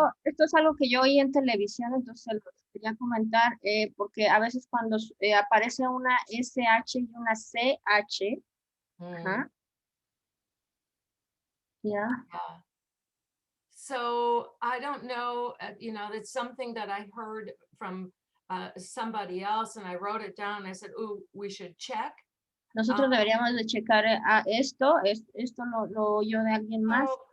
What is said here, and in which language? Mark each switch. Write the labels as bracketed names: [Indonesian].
[Spanish] Esto es algo que yo oí en televisión, entonces lo quería comentar, porque a veces cuando aparece una SH y una CH, yeah. [English] So I don't know, it's something that I heard from somebody else, and I wrote it down. And I said, "Oh, we should check." [Spanish] Nosotros deberíamos de checar esto lo oyó de alguien más.